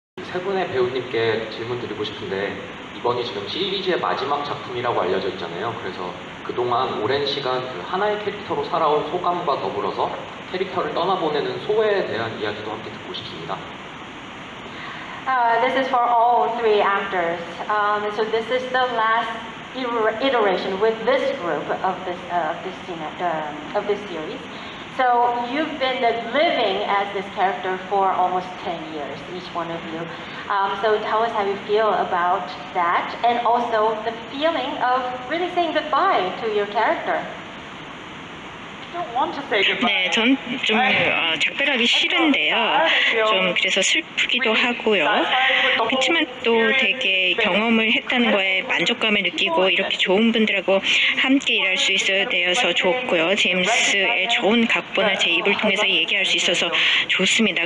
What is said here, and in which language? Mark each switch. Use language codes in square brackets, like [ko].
[ko] 세 분의 배우님께 질문 드리고 싶은데 이번이 지금 시리즈의 마지막 작품이라고 알려져 있잖아요. 그래서 그동안 오랜 시간 그 하나의 캐릭터로 살아온 소감과 더불어서 캐릭터를 떠나보내는 소회에 대한 이야기도 함께 듣고 싶습니다. [en] This is for all three actors. So this is the last iteration with this group of this series. So you've been living as this character for almost 10 years, each one of you. So tell us how you feel about that, and also the feeling of really saying goodbye to your character. [ko] 네, 전 좀 작별하기 싫은데요. 좀 그래서 슬프기도 하고요. 그렇지만 또 되게 경험을 했다는 거에 만족감을 느끼고 이렇게 좋은 분들하고 함께 일할 수 있어야 되어서 좋고요. 제임스의 좋은 각본을 제 입을 통해서 얘기할 수 있어서 좋습니다.